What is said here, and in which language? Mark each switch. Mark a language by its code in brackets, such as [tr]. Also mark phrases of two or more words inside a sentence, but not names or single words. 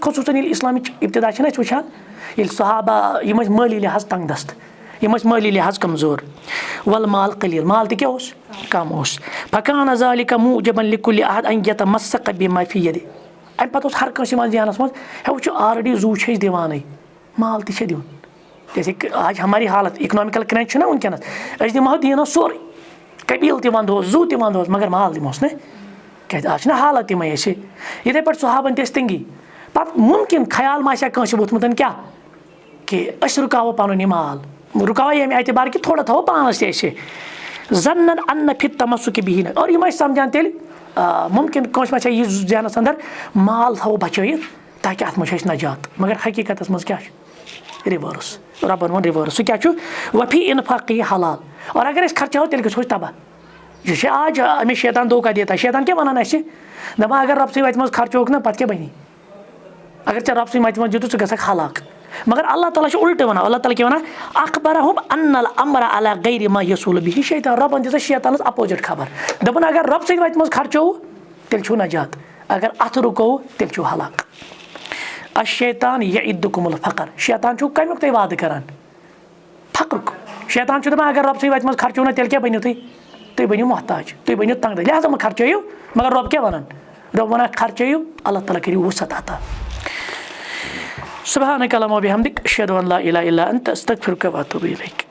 [ks] خصوٗصن ییٚلہِ اِسلامٕچ ابتدا چھِنہ أسۍ وٕچھان ییٚلہِ صحابہ یِم ٲسۍ مٲلی لحاظ تنگ دست یِم ٲسۍ مٲلی لحاظ کمزور [ar] والمال قلیٖل [ks] مال تہِ کیٛاہ اوس کم اوس [ar] فکان ذالِکَ موٗجبًا لِکُلہِ احد ان یتمسق بما فی یدہِ [ks] اَمہِ پَتہٕ اوس ہر کٲنٛسہِ یِوان ذہنَس منٛز ہے وٕچھو آلریڈی زوٗ چھِ أسۍ دِوانٕے مال تہِ چھِ دیُن [ur] جیسے آج ہماری حالت [en] economical crunch [ks] چھُنہ وٕنکیٚنَس أسۍ دِمہو دیٖنَس سورُے قبیٖل تہِ وَنہوس زوٗ تہِ وَنہوس مگر مال دِمہوس نہٕ کیٛازِ آز چھِنہ حالت یِمَے اَسہِ یِتھَے پٲٹھۍ صحابَن تہِ ٲسۍ تنٛگی پَتہٕ مُمکِن خیال ما آسہِ ہا کٲنٛسہِ ووٚتھمُت کیٛاہ کہِ أسۍ رُکاوو پَنُن یہِ مال رُکاوو ییٚمہِ اعتبار کہِ تھوڑا تھاوو پانَس تہِ أسۍ زَنَن اَننہ فِت تَمسُک بِہِنہٕ اور یِم ٲسۍ سَمجان تیٚلہِ مُمکِن کٲنٛسہِ ما چھِ یہِ ذہنَس اَندَر مال تھاوو بَچٲیِتھ تاکہِ اَتھ منٛز چھُ اَسہِ نجات مگر حقیٖقتَس منٛز کیٛاہ چھُ رِوٲرٕس رۄبَن ووٚن رِوٲرٕس سُہ کیٛاہ چھُ وفی اِنفاقی حلال اور اگر أسۍ خرچاوو تیٚلہِ گژھو أسۍ تباہ یہِ چھِ آج أمِس [ur] شیطان دھوکہ دیتا [ks] شیطان کیٛاہ وَنان اَسہِ دَپان اگر رۄبہٕ سٕنٛدِ وَتہِ منٛز خرچووُکھ نہ پَتہٕ کیٛاہ بَنی اگر ژےٚ رۄبہٕ سٕنٛدِ وَتہِ منٛز دِتُکھ ژٕ گژھکھ ہلاک مگر اللہ تعالیٰ چھُ اُلٹہٕ وَنان اللہ تعالیٰ کیٛاہ وَنان [ar] اخبرہم ان الامر علی غیر ما یصول بِہ شیطان [ks] رۄبَن دِژ شیطانَس اپوزِٹ خبر دوٚپُن اگر رۄبہٕ سٕنٛدِ وَتہِ منٛز خرچووُ تیٚلہِ چھُو نجات اگر اَتھٕ رُکووُ تیٚلہِ چھُو ہلاک [ar] الشیطان یعدکم الفقر [ks] شیطان چھُو کَمیُک تُہۍ وعدٕ کران فقرُک شیطان چھُ دَپان اگر رۄبہٕ سٕنٛدِ وَتہِ منٛز خرچووُ نہ تیٚلہِ کیٛاہ بٔنِو تُہۍ بٔنِو محتاج تُہۍ بٔنِو تنٛگ لہٰذا مہ خرچٲیِو مگر رۄب کیٛاہ وَنان رۄب وَنان خرچٲیِو اللہ تعالیٰ کٔرِو وُسعت عطا [ar] سبحانک اللہُمَّ وبحمدک اشہدُ ان لا اِلہَ الا انت استغفرک واتوب الیک